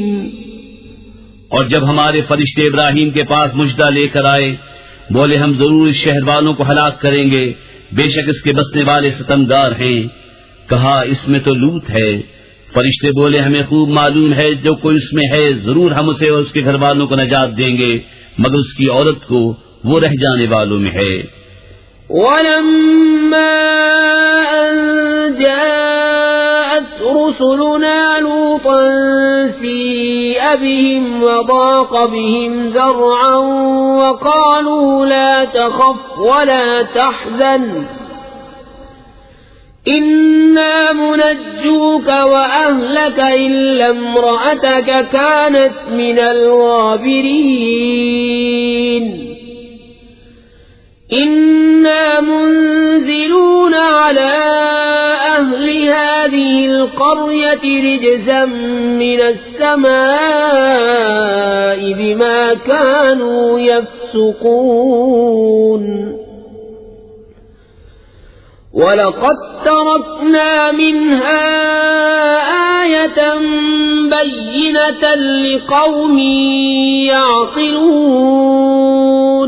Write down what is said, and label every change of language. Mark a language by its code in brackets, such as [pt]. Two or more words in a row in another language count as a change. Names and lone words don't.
[hi] और जब हमारे फरिश्ते इब्राहीम के पास मुजदा लेकर आए, बोले हम जरूर इस शहर वालों को हलाक करेंगे, बेशक इसके बसने वाले सितमगार हैं। कहा इसमें तो लूत है। फरिश्ते बोले हमें खूब मालूम है जो कोई इसमें है, जरूर हम उसे और उसके घर वालों को नजात देंगे, मगर उसकी औरत को वो रह जाने वालों में है। [ar] ولما أن جاءت رسلنا لوطا سيء بهم وضاق بهم ذرعا وقالوا لا تخف ولا تحزن إنا منجوك وأهلك إلا امرأتك كانت من الغابرين. إنا منزلون على أهل هذه القرية رجزا من السماء بما كانوا يفسقون. ولقد تركنا منها آية بينة لقوم يعقلون.